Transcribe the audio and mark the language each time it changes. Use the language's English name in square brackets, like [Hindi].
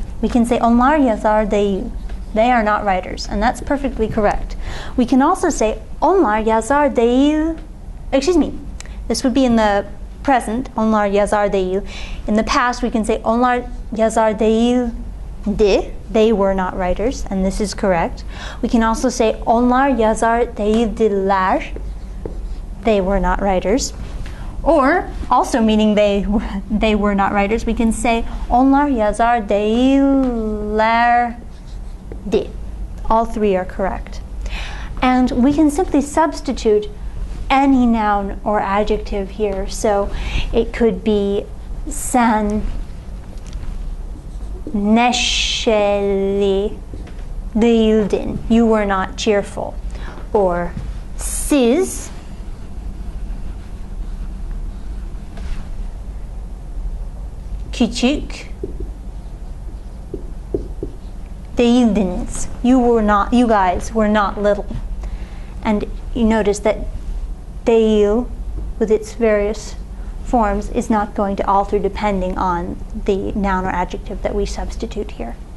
[English] We can say [Turkish] onlar yazar değil. [English] They are not writers, and that's perfectly correct. We can also say [Turkish] onlar yazar değil. [English] Excuse me. This would be in the present. [Turkish] Onlar yazar değil. [English] In the past, we can say [Turkish] onlar yazar değildi. [English] They were not writers, and this is correct. We can also say [Turkish] onlar yazar değildiler. [English] They were not writers. Or, also meaning they were not writers, we can say [Turkish] onlar yazar değillerdi. [English] All three are correct. And we can simply substitute any noun or adjective here. So it could be [Turkish] sen neşeli değildin. [English] You were not cheerful. Or [Turkish] siz küçük değildiniz. [English] You guys were not little. And you notice that değil, with its various forms, is not going to alter depending on the noun or adjective that we substitute here.